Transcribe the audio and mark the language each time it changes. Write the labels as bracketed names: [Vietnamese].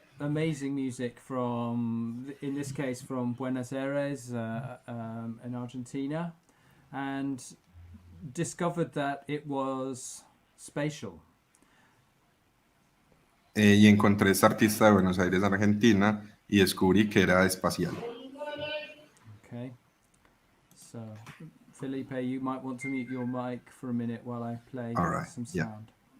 [English] amazing music from, in this case, from Buenos Aires in Argentina, and discovered that it was spatial. [Spanish] Y encontré esta artista de Buenos Aires, Argentina, y descubrí que era espacial. [English] Okay. So, Felipe, you might want to mute your mic for a minute while I play All right, some yeah. sound.